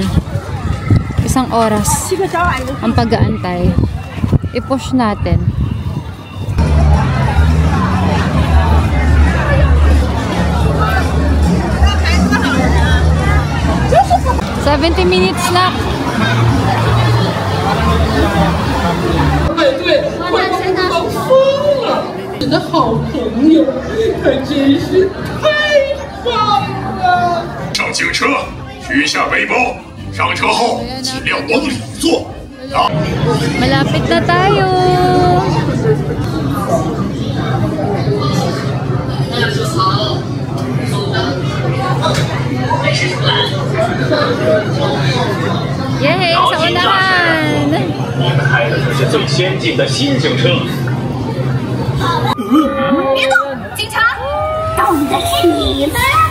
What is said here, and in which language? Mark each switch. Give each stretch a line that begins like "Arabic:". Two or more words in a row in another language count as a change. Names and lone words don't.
Filipino: 1 oras. Ang pag-aantay. I-push natin. $70 minutes na.
Chinese: 对，快疯到疯了！你的好朋友，可真是太棒了！上警车，取下背包，上车后尽量往里坐。
Filipino: Malapit na tayo. Yay! Sa unahan!
Chinese: 你们开的可是最先进的新警车。别动！警察，动的是你们！